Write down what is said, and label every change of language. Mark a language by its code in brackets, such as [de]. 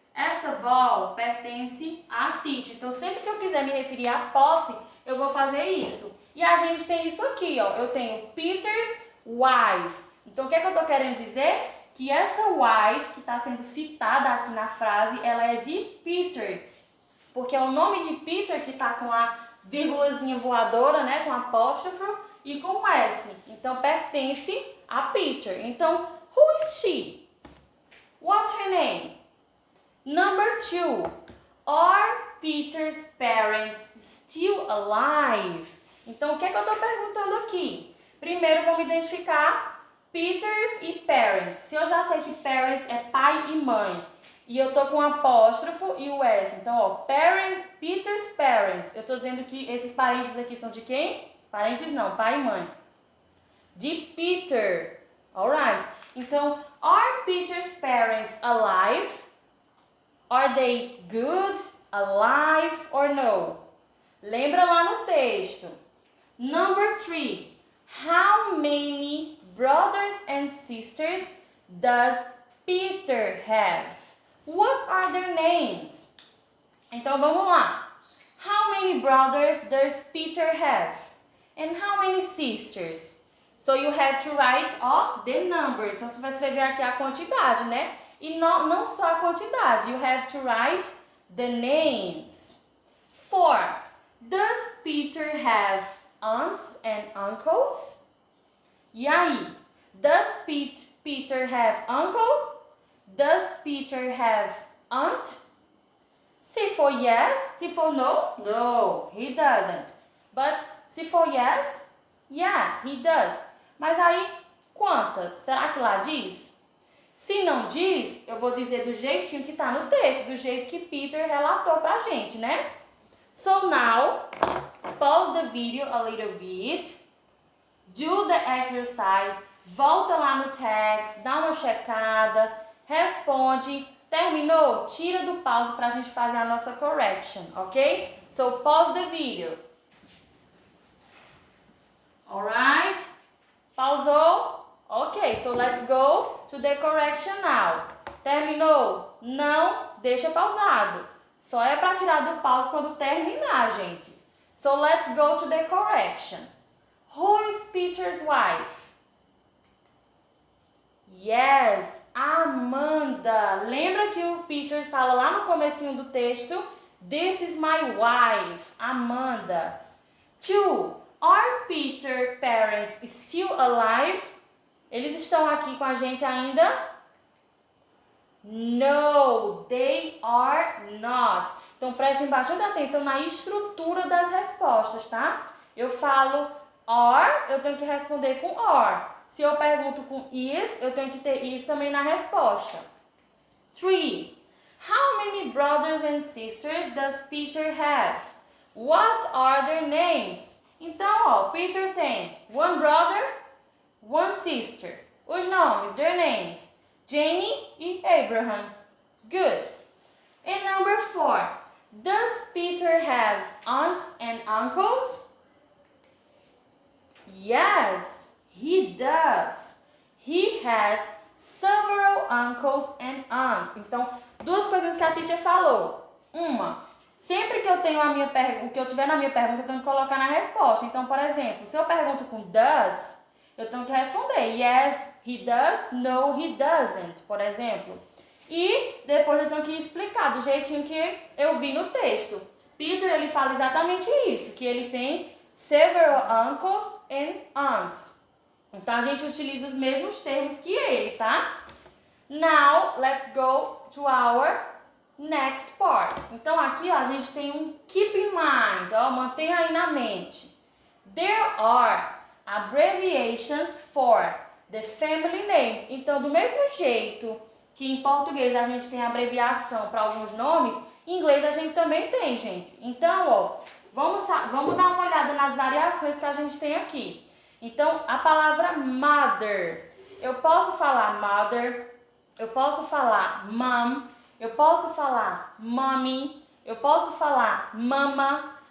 [pt] Essa ball pertence a teacher. Então, sempre que eu quiser me referir à posse, eu vou fazer isso. E a gente tem isso aqui, ó. Eu tenho Peter's wife. Então, o que é que eu estou querendo dizer? Que essa wife que está sendo citada aqui na frase, ela é de Peter. Porque é o nome de Peter que está com a vírgulazinha voadora, né? Com apóstrofo e com S. Então, pertence a Peter. Então, [en] who is she? What's her name? Number 2. Are Peter's parents still alive? [pt] Então, o que é que eu estou perguntando aqui? Primeiro vamos identificar Peters e parents. Se eu já sei que parents é pai e mãe, e eu tô com apóstrofo e o S, então, ó, Peter's parents. Eu tô dizendo que esses parentes aqui são de quem? Parentes não, pai e mãe. De Peter. Alright. [en] Então, are Peter's parents alive? Are they good, alive or no? [pt] Lembra lá no texto. [en] Number 3. How many brothers and sisters does Peter have? What are their names? [pt] Então vamos lá. [en] How many brothers does Peter have? And how many sisters? So you have to write the number. [pt] Então você vai escrever aqui a quantidade, né? E não só a quantidade. [en] You have to write the names. 4. Does Peter have aunts and uncles? [pt] E aí? [en] Does Peter have uncle? Does Peter have aunt? [pt] Se for [en] yes, [pt] se for [en] no, no, he doesn't. But [pt] se for [en] yes, yes, he does. [pt] Mas aí, quantas? Será que lá diz? Se não diz, eu vou dizer do jeitinho que está no texto, do jeito que Peter relatou pra gente, né? [en] So now, pause the video a little bit, do the exercise, [pt] volta lá no text, dá uma checada, responde, terminou? Tira do pause para a gente fazer a nossa correction, ok? [en] So pause the video. Alright? [pt] Pausou? [en] Ok, so let's go to the correction now. [pt] Terminou? Não, deixa pausado. Só é para tirar do pause quando terminar, gente. [en] So let's go to the correction. Who is Peter's wife? Yes, Amanda. [pt] Lembra que o Peter fala lá no comecinho do texto? [en] This is my wife, Amanda. 2. Are Peter's parents still alive? [pt] Eles estão aqui com a gente ainda? [en] No, they are not. [pt] Então prestem bastante atenção na estrutura das respostas, tá? Eu falo are, eu tenho que responder com are. Se eu pergunto com is, eu tenho que ter is também na resposta. 3. [en] How many brothers and sisters does Peter have? What are their names? [pt] Então, ó, Peter tem [en] one brother, one sister. [pt] Os nomes, [en] their names, [pt] Jenny e Abraham. [en] Good. And number 4. Does Peter have aunts and uncles? Yes, he does. He has several uncles and aunts. [pt] Então, duas coisas que a teacher falou. Uma, sempre que eu tenho o que eu tiver na minha pergunta, eu tenho que colocar na resposta. Então, por exemplo, se eu pergunto com does, eu tenho que responder yes, he does, no, he doesn't, por exemplo. E depois eu tenho que explicar do jeitinho que eu vi no texto. Peter, ele fala exatamente isso, que ele tem [en] several uncles and aunts. [pt] Então, a gente utiliza os mesmos termos que ele, tá? [en] Now, let's go to our next part. [pt] Então, aqui, ó, a gente tem um [en] keep in mind, [pt] ó, mantenha aí na mente. [en] There are abbreviations for the family names. [pt] Então, do mesmo jeito que em português a gente tem abreviação para alguns nomes, em inglês a gente também tem, gente. Então, ó, vamos dar uma olhada nas variações que a gente tem aqui. Então, a palavra mother. Eu posso falar mother, eu posso falar mom, eu posso falar mommy, eu posso falar mama.